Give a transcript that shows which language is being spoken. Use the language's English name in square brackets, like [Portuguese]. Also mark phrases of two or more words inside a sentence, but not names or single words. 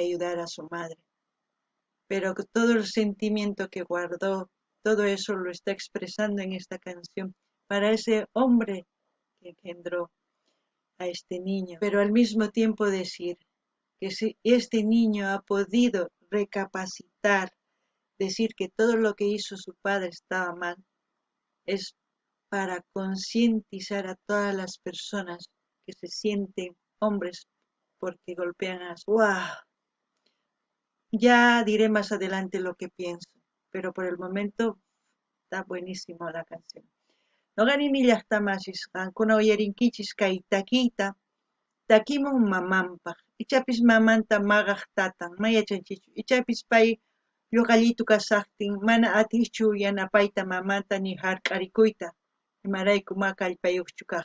[Spanish] ayudar a su madre, pero todo el sentimiento que guardó, todo eso lo está expresando en esta canción para ese hombre que engendró a este niño, pero al mismo tiempo decir que si este niño ha podido recapacitar, decir que todo lo que hizo su padre estaba mal, es para concientizar a todas las personas que se sienten hombres porque golpean a su... ¡Wow! Ya diré más adelante lo que pienso, pero por el momento está buenísima la canción. [Quechua] Noqanimi llaqtamasis qankuna uyarinkichis kay taquita, takimun mamanpaq, ichapis mamanta maqaq tatan mayachanchichu, ichapis pay lluqallitu kasaqtin mana atiychu yanapayta mamanta ni hark'arikuyta, imarayku ma kallpayuqchu kaq.